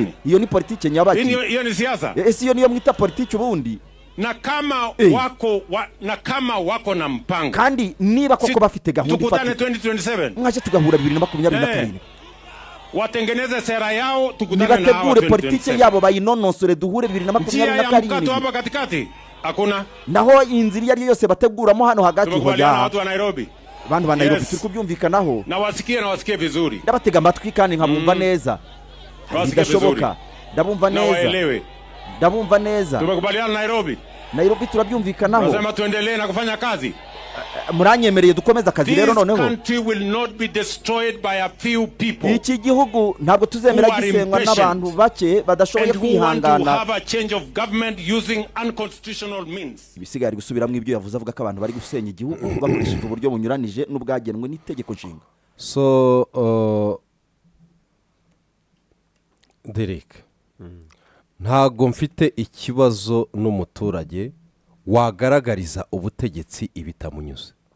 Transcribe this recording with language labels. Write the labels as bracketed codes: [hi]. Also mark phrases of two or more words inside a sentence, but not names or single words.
[rw] Iyo ni politike nyabaki. Iyo ni siasa. Ese iyo niyo mwita politike ubundi. [sw] Na kama wako na mpango. [rw] Kandi niba koko bafite gahunda [sw] tukutane 2027. [rw] Mwaje tugahura 2027. [sw] Watengeneze sera yao tukutane na hao. [rw] Nibategure politike yabo bayinonosore duhure 2027. [sw] Mkato hapa katikati. Hakuna. [rw] Naho inzira yari yose bateguramo hano hagati hoya. [sw] Watu wa Nairobi. [rw] Bantu ba Nairobi turi kubyumvikanaho. [sw] Na wasikie vizuri. [rw] Ndabatega amatwi kandi nkabumva neza. Bidashoboka. Ndabumva neza. ndabumva neza. [sw] Tumekubaliana Nairobi. [rw] Nairobi turabyumvikanaho. [sw] Tunasema tuendelee na kufanya kazi. [rw] Muranyemereye dukomeza akazi rero noneho. [en] This country will not be destroyed by a few people. [rw] Iki gihugu ntabwo tuzemera gisenywa n'abantu bake badashoboye kwihangana. Ibisigaye gusubiramo ibyo yavuze avuga ko abantu bari gusenya igihugu bakoresheje uburyo bunyuranije n'ubwagenwe n'itegeko nshinga. So Derek, ntago mfite ikibazo n'umuturage wagaragariza ubutegetsi ibitamunyuze.